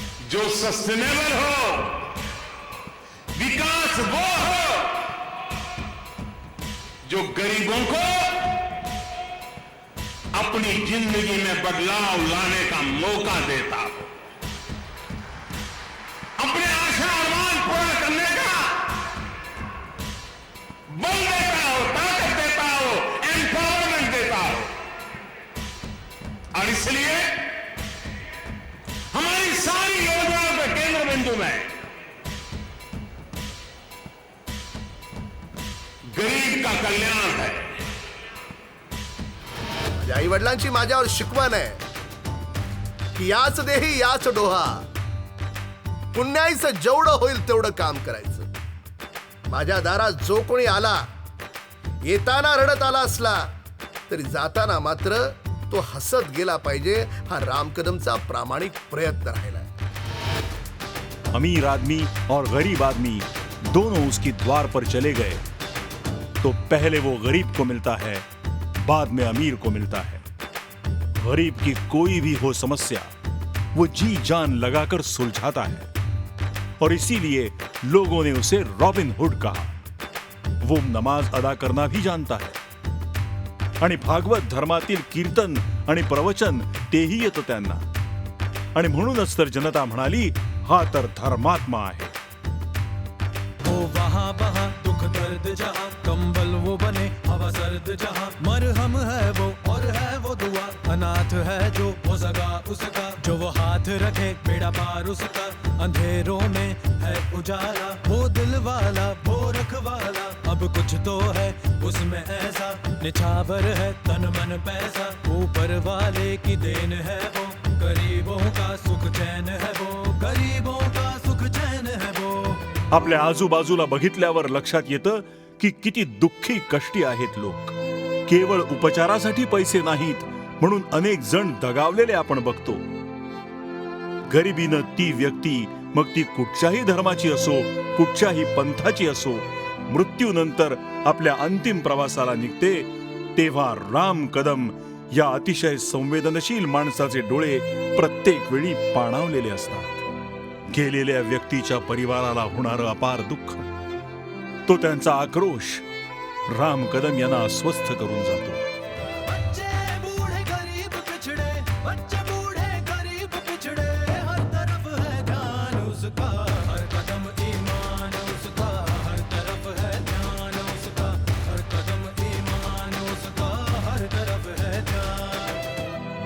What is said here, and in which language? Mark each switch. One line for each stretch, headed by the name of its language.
Hindi: जो सस्टेनेबल हो, विकास वो हो जो गरीबों को अपनी जिंदगी में बदलाव लाने का मौका देता हो, अपने आशा अरमान पूरा करने का बल देता हो, ताकत देता हो, एम्पावरमेंट देता हो. और इसलिए हमारी सारी योजनाओं के केंद्र बिंदु में गरीब का कल्याण है.
Marathi: माझ्या आई वडिलांची माझ्यावर शिकवण आहे की याच देही याच डोहा, पुण्याईचं जेवढं होईल तेवढं काम करायचं. माझ्या दारात जो कोणी आला, येताना रडत आला असला तरी जाताना मात्र तो हसत गेला पाहिजे, हा राम कदमचा प्रामाणिक प्रयत्न राहिला.
Hindi: अमीर आदमी और गरीब आदमी दोनों उसकी द्वार पर चले गए तो पहले वो गरीब को मिलता है, बाद में अमीर को मिलता है. गरीब की कोई भी हो समस्या वो जी जान लगाकर सुलझाता है और इसीलिए लोगों ने उसे रॉबिन हुड कहा। वो नमाज अदा करना भी जानता है
Marathi: आणि भागवत धर्मातील कीर्तन आणि प्रवचन तेही येतं त्यांना, आणि म्हणूनच तर जनता म्हणाली, हा तर धर्मात्मा आहे।
Hindi: वो वहाँ वहाँ दुख दर्द जहाँ, कंबल वो बने हवा सर्द जहाँ, मरहम है वो और है वो दुआ, अनाथ है जो वो सगा उसका, जो वो हाथ रखे बेड़ा पार उसका, अंधेरों में है उजाला, वो दिल वाला वो रखवाला, अब कुछ तो है उसमें ऐसा, निछावर है तन मन पैसा, ऊपर वाले की देन है वो, गरीबों का सुख चैन है वो, गरीबों का सुख चैन है वो।
Marathi: आपल्या आजूबाजूला बघितल्यावर लक्षात येतं की किती दुःखी कष्टी आहेत लोक। केवळ उपचारासाठी पैसे नाहीत म्हणून अनेक जण दगावलेले आपण बघतो। गरिबीनं ती व्यक्ती, मग ती कुठच्याही धर्माची असो, कुठच्याही पंथाची असो, मृत्यूनंतर आपल्या अंतिम प्रवासाला निघते, तेव्हा राम कदम या अतिशय संवेदनशील माणसाचे डोळे प्रत्येक वेळी पाणावलेले असतात। गेलेल्या व्यक्तीच्या परिवाराला होणारं अपार दुःख, तो त्यांचा आक्रोश राम कदम यांना अस्वस्थ करून जातो।
Hindi: बच्चे बूढ़े गरीब पिछड़े, बच्चे बूढ़े गरीब पिछड़े, हर तरफ है ध्यान उसका, हर कदम ईमान उसका, हर तरफ है ध्यान उसका, हर कदम ईमान उसका, हर तरफ है ध्यान।